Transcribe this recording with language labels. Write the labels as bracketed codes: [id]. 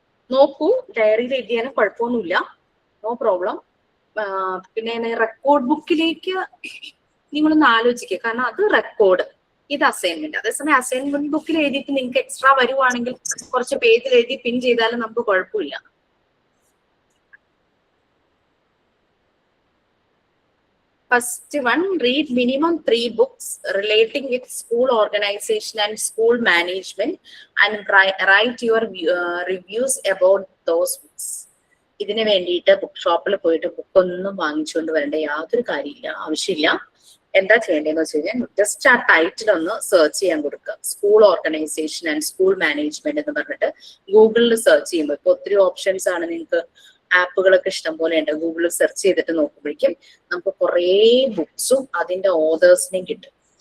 [ml] നോക്കൂ, ഡയറിയിൽ എഴുതിയാലും കുഴപ്പമൊന്നുമില്ല, [en] No problem. [ml] പിന്നെ റെക്കോർഡ് ബുക്കിലേക്ക് നിങ്ങളൊന്ന് ആലോചിക്കുക, കാരണം അത് റെക്കോർഡ്, ഇത് അസൈൻമെന്റ്. അതേസമയം അസൈൻമെന്റ് ബുക്കിൽ എഴുതിയിട്ട് നിങ്ങൾക്ക് എക്സ്ട്രാ വരുവാണെങ്കിൽ കുറച്ച് പേജിൽ എഴുതി പിൻ ചെയ്താലും നമുക്ക് കുഴപ്പമില്ല. [en] First one, read minimum 3 books relating with school organization and school management and write your reviews about those books. [ml] ഇതിന് വേണ്ടിയിട്ട് ബുക്ക് ഷോപ്പിൽ പോയിട്ട് ബുക്കൊന്നും വാങ്ങിച്ചുകൊണ്ട് വരേണ്ട യാതൊരു കാര്യമില്ല, ആവശ്യമില്ല. എന്താ ചെയ്യേണ്ടതെന്ന് വെച്ച് കഴിഞ്ഞാൽ ജസ്റ്റ് ആ ടൈറ്റിൽ ഒന്ന് സെർച്ച് ചെയ്യാൻ കൊടുക്കുക. School organisation and school management എന്ന് പറഞ്ഞിട്ട് ഗൂഗിളിൽ സെർച്ച് ചെയ്യുമ്പോൾ ഇപ്പൊ ഒത്തിരി ഓപ്ഷൻസ് ആണ്. നിങ്ങൾക്ക് ആപ്പുകളൊക്കെ ഇഷ്ടം പോലെ ഉണ്ട്. ഗൂഗിളിൽ സെർച്ച് ചെയ്തിട്ട് നോക്കുമ്പോഴേക്കും നമുക്ക് കുറേ ബുക്സും അതിന്റെ ഓതേഴ്സിനെയും കിട്ടും.